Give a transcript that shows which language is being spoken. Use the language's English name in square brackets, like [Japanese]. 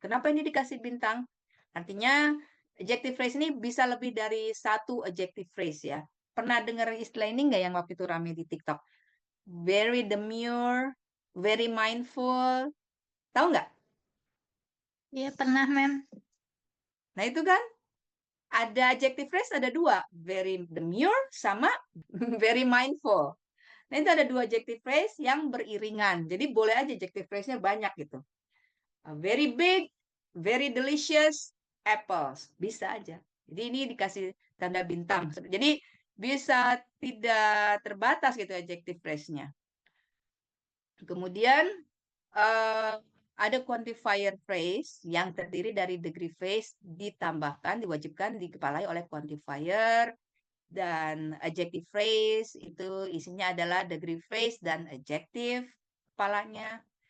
[Indonesian] Kenapa ini dikasih bintang? Artinya, adjective phrase ini bisa lebih dari satu adjective phrase ya. Pernah dengar istilah ini nggak yang waktu itu rame di TikTok? [English] Very demure, very mindful. [Indonesian] Tahu nggak? Iya, pernah, Mem. Nah itu kan ada adjective phrase ada dua. [English] Very demure sama very mindful. [Indonesian] Nah itu ada dua adjective phrase yang beriringan. Jadi boleh aja adjective phrase-nya banyak gitu. [English] Very big, very delicious, apples. [Indonesian] Bisa aja. Jadi ini dikasih tanda bintang. Jadi bisa tidak terbatas gitu adjective phrase-nya. Kemudian ada quantifier phrase yang terdiri dari degree phrase ditambahkan, diwajibkan dikepalai oleh quantifier, dan adjective phrase itu isinya adalah degree phrase dan adjective kepalanya.